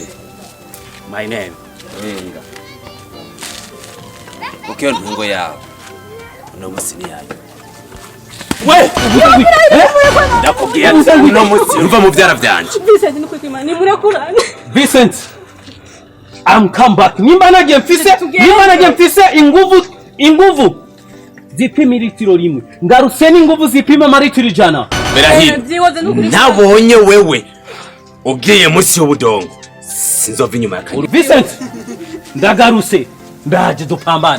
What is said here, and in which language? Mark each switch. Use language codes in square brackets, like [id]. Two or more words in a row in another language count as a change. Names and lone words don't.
[en] My name. [rn] Enga. Ukiyo ntungo yawe. Uno munsi ni yayo. We! Ndakubwiye uno munsi uva mu byara byanje. Vincent nuko Imana murakurana. Vincent, [en] I'm come back. [rn] Nimba nagiye mfise inguvu zipima litiro rimwe. Ngarutse n'inguvu zipima maritiro 100. Berahino, nabonye wewe ugiye munsi y'ubudongo. Sinzova inyuma ya Kanyana. Vincent, ndagarutse. Ndaje dupambane.